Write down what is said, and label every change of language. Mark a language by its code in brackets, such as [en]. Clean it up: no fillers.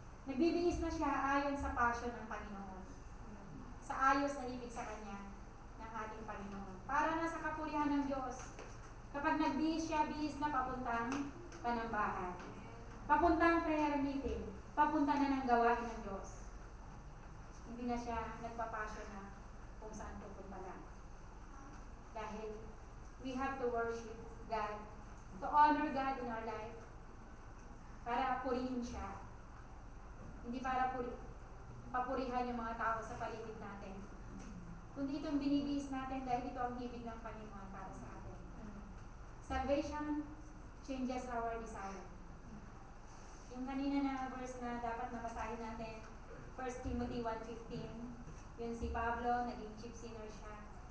[tl] Nagbibihis na siya ayon sa passion ng Panginoon. Sa ayos na ibig sa kanya ng ating Panginoon. Para na sa kapurihan ng Diyos. Kapag nagbihis siya, bihis na papuntang Panambahan. Papuntang prayer meeting. Papunta na ng gawain ng Diyos. Hindi na siya nagpapasyon na kung saan pupunta lang. Dahil [en] we have to worship God. To honor God in our life. [tl] Para purihin siya. Hindi para papurihan yung mga tao sa paligid natin. Kundi itong binibihis natin dahil ito ang ibig ng Panginoon para sa atin. [en] Salvation changes our desire. [tl] Yung kanina na verse na dapat nabasahin natin, 1 Timothy 1:15, yun si Pablo, naging chief sinner siya.